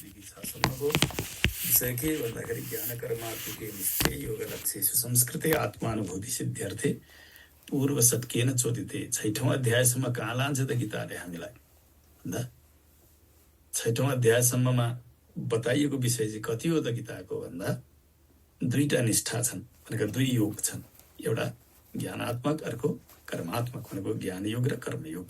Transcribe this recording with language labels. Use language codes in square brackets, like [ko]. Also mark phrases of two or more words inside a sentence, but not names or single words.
[ne] निष्ठासम्मको विषय के भन्दाखेरि [sa] ज्ञान कर्मात्मके निष्ठे योग लक्ष्येषु संस्कृते आत्मानुभूति सिद्ध्यर्थे पूर्व सत्केन चोदिते। [ne] 6औं अध्यायसम्म कहाँ लान्छ त गीताले हामीलाई भन्दा 6औं अध्यायसम्ममा बताइएको विषय चाहिँ कति हो त गीताको भन्दा दुईटा निष्ठा छन् भनेको दुई योग छन्, एउटा ज्ञानात्मक अर्को कर्मात्मक भनेको ज्ञान योग र कर्मयोग।